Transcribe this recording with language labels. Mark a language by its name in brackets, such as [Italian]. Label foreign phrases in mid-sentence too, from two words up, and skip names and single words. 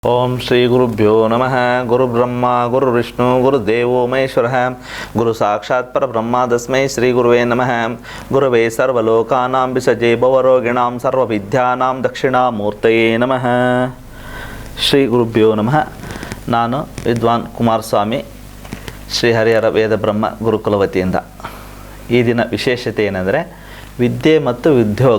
[Sanskrit] ಓಂ ಶ್ರೀ ಗುರುಭ್ಯೋ ನಮಃ. ಗುರುಬ್ರಹ್ಮ ಗುರುವಿಷ್ಣು ಗುರುದೇವೋ ಮಹೇಶ್ವರಃ. ಗುರು ಸಾಕ್ಷಾತ್ ಪರಬ್ರಹ್ಮ ತಸ್ಮೈ ಶ್ರೀ ಗುರುವೇ ನಮಃ. ಗುರವೇ ಸರ್ವಲೋಕಾನಾಂ ವಿಸಜೇ ಭವರೋಗಿಣಾಂ ಸರ್ವವಿದ್ಯಾನಾಂ ದಕ್ಷಿಣಾಮೂರ್ತಯೇ ನಮಃ. ಶ್ರೀ ಗುರುಭ್ಯೋ ನಮಃ. [Kannada] ನಾನು ವಿದ್ವಾನ್ ಕುಮಾರಸ್ವಾಮಿ, ಶ್ರೀ ಹರಿಹರ ವೇದ ಬ್ರಹ್ಮ ಗುರುಕುಲ ವತಿಯಿಂದ. ಈ ದಿನ ವಿಶೇಷತೆ ಏನೆಂದರೆ ವಿದ್ಯೆ ಮತ್ತು ಉದ್ಯೋಗ.